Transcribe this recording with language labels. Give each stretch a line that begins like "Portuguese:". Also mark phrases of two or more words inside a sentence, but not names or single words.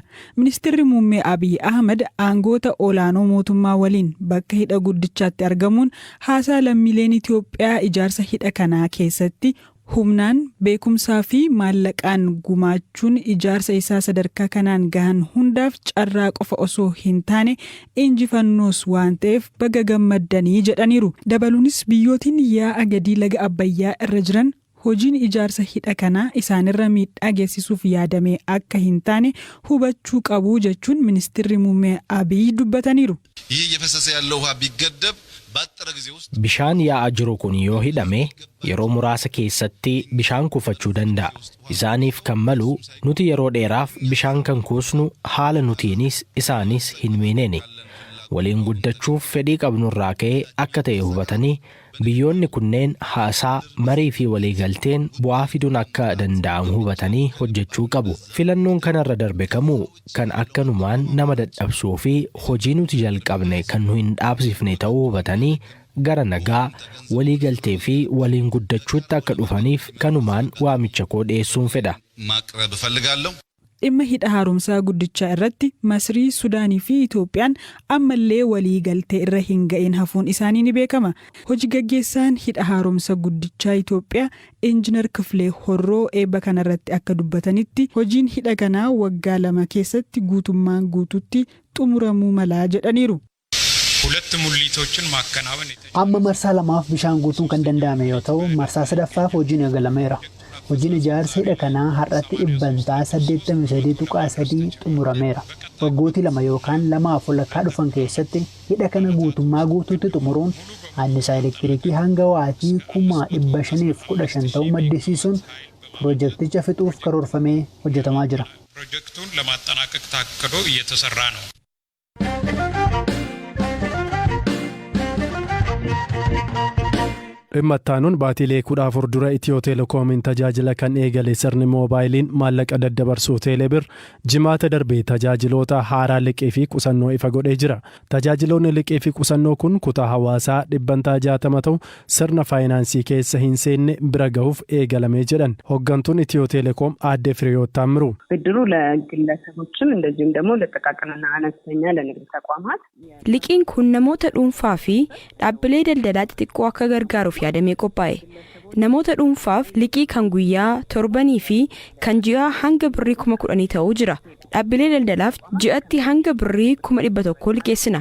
Oromo: Ministeerri Muummee Abiy Ahmed aangawoota olaanoo mootummaa waliin bakka hidha guddichaatti argamuun haasaa lammiileen Itoophiyaa ijaarsa hidha kanaa keessatti humnaan beekumsaa fi maallaqaan gumaachuun ijaarsa isaa sadarkaa kanaan gahan hundaaf carraa qofa osoo hin taane injifannoos waan ta'eef baga gammaddanii jedhaniiru. Dabaluunis biyyootiin yaa'a gadii laga Abbayyaa irra jiran hojiin ijaarsa hidha kanaa isaanirra miidhaa geessisuuf yaadame akka hin taane hubachuu qabu jechuun Ministeerri Muummee Abiy dubbataniiru.
Amharic: ይህ እየፈሰሰ ያለው ውሃ ቢገደብ ባጠረ ጊዜ ውስጥ
Oromo: bishaan yaa'aa jiru kun yoo hidhame yeroo muraasa keessatti bishaan kufachuu danda'a. Isaaniif kan malu nuti yeroo dheeraaf bishaan kan kuusnu haala nutiinis isaanis hin miineeni. Waliin guddachuuf fedhii qabnurraa ka'ee akka ta'e hubatanii biyyoonni kunneen haasaa marii fi waliigalteen bu'aa fiduun akka danda'amu hubatanii hojjechuu qabu. Filannoon kanarra darbe kamuu kan akkanumaan nama dadhabsuu fi hojii nuti jalqabne kan nu hin dhaabsifne ta'uu hubatanii gara nagaa waliigaltee fi waliin guddachuutti akka dhufaniif kanumaan waamicha koo dhiyeessuun fedha.
Amharic: ማቅረብ እፈልጋለሁ።
Oromo: Dhimma hidha haaromsaa guddichaa irratti Masrii, Sudaanii fi Itoophiyaan ammallee waliigaltee irra hin ga'in hafuun isaanii ni beekama. Hojii gaggeessaan hidha haaromsa guddichaa Itoophiyaa Injiinar Kifilee Horroo eebba kanarratti akka dubbatanitti hojiin hidha kanaa waggaa 2 keessatti guutummaan guututti xumuramuu malaa jedhaniiru.
Amharic: ሁለት ሙሊቶችን ማከናወን
Oromo: amma marsaa lamaaf bishaan guutuun kan danda'ame yoo ta'u marsaa sadaffaaf hojiin eegalameera. Hojiin ijaarsa hidha kanaa har'atti 83.3 xumurameera. Waggootii 2 yookaan 2 walakkaa dhufan keessatti hidha kana guutummaa guutuutti xumuruun annisaa elektirikii hanga waatii 515 ta'uu maddisiisuun piroojeekticha fixuuf karoorfamee hojjetamaa jira.
Amharic: ፕሮጀክቱን ለማጠናቀቅ ታቅዶ እየተሰራ ነው።
Oromo: Dhimmattaanuun baatilee 14 dura Itiyoo Teelekoomiin tajaajila kan eegale sirni moobaayiliin maallaqa daddabarsuu Teelebir jimaata darbee tajaajiloota haaraa liqii fi qusannoo ifa godhee jira. Tajaajiloonni liqii fi qusannoo kun kutaa hawaasaa 60 ta'u sirna faayinaansii keessa hin seenne bira gahuuf eegalamee jedhan hooggantuun Itiyoo Teelekoom aadde Firiyoot Taammiruu.
Amharic: ብድሩ ለግለሰቦችም እንደዚሁም ደግሞ ለጥቃቅንና አነስተኛ ለንግድ ተቋማት
Oromo: liqiin kun namoota dhuunfaa fi dhaabbilee daldalaa xixiqqoo akka gargaaruuf yaadamee qophaa'e. Namoota dhuunfaaf liqii kan guyyaa torbanii fi kan ji'aa hanga birrii 10,000 ta'uu jira. Dhaabbilee daldalaaf ji'atti hanga birrii 100,000 liqeessina.